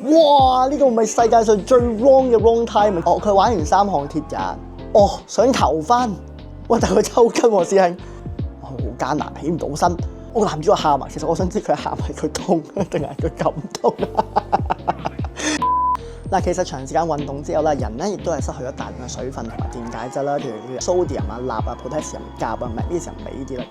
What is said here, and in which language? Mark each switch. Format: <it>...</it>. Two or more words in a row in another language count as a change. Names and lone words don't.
<yue>哇！呢個唔係世界上最 wrong 嘅 wrong time。哦，佢玩完3項鐵人，哦，想求婚，喂，但佢抽筋喎，師兄，好艱難，起唔到身。我男主角喊啊，其實我想知佢喊係佢痛定係佢感動啊？嗱，其實長時間運動之後咧，人咧亦都係失去咗大量嘅水分同埋電解質啦，譬如 sodium 啊、鈉啊、potassium、鉀啊、magnesium、鎂呢啲啦。</yue>